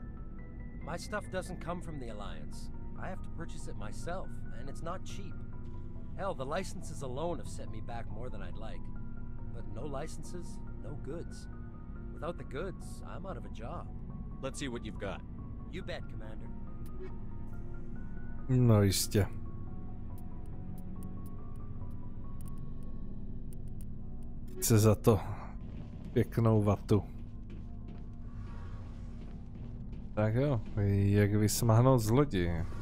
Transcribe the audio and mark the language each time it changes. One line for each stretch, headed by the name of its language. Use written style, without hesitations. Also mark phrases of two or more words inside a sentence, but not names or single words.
English: My stuff doesn't come from the Alliance. I have to purchase it myself, and it's not cheap. Hell, the licenses alone have set me back more than I'd like. But no licenses, no goods. Without the goods, I'm out of a job. Let's see what you've got. You bet, Commander.
Czech: No jistě. Chce za to pěknou vatu. Tak jo, jak vysmáhnout z lodi.